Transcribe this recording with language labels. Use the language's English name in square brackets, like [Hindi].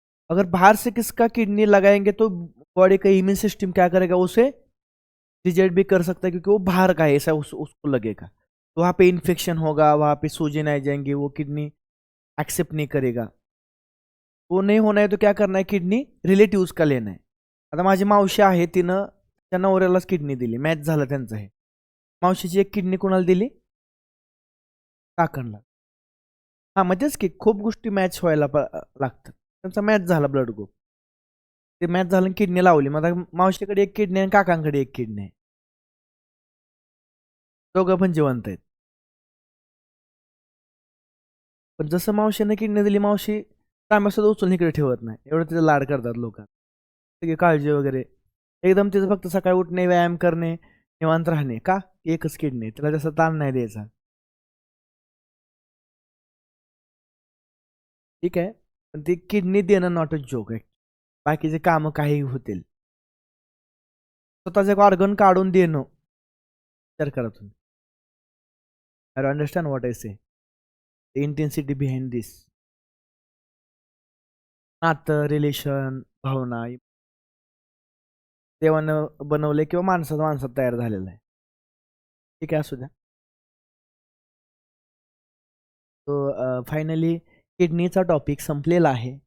[Hindi] अगर बाहर से किसका किडनी लगाएंगे तो बॉडी का इम्यून सिस्टम क्या करेगा, उसे रिजेक्ट भी कर सकता है, क्योंकि वो बाहर का है, ऐसा उसको लगेगा। तो वहाँ पे इन्फेक्शन होगा, वहाँ पे सूजन आ जाएंगी, वो किडनी एक्सेप्ट नहीं करेगा। वो नाही होना है तो क्या करना है, किडनी रिलेटिव्स का लेना आहे। [Marathi] आता माझी मावशी आहे, तिनं त्या नवऱ्यालाच किडनी दिली, मॅच झालं त्यांचं हे। मावशीची एक किडनी कोणाला दिली, काकांना। हा मग की खूप गोष्टी मॅच व्हायला लागतात, त्यांचा मॅच झाला ब्लड ग्रुप, ते मॅच झालं, किडनी लावली, मग आता मावशीकडे एक किडनी आहे, काकांकडे एक किडनी आहे, दोघं पण जिवंत आहेत। पण जसं मावशीने किडनी दिली, मावशी तांब्या सुद्धा उचलून इकडे ठेवत नाही, एवढं तिचं लाड करतात लोक, सगळी काळजी वगैरे। एकदम तिचं फक्त सकाळी उठणे, व्यायाम करणे, निवांत राहणे, का एकच किडनी, त्याला जसं ताण नाही द्यायचा। ठीक आहे, पण ती किडनी देणं [English] not a joke [Marathi] आहे, बाकीचे कामं काही होतील, स्वतःचे एक ऑर्गन काढून देणं, विचार करा तुम्ही। [English] I understand what I say, the intensity behind this. [Marathi] नातं, रिलेशन, भावना, देवानं बनवले किंवा माणसात तयार झालेलं आहे। ठीक आहे, असू द्या। तो फायनली किडनीचा टॉपिक संपलेला आहे।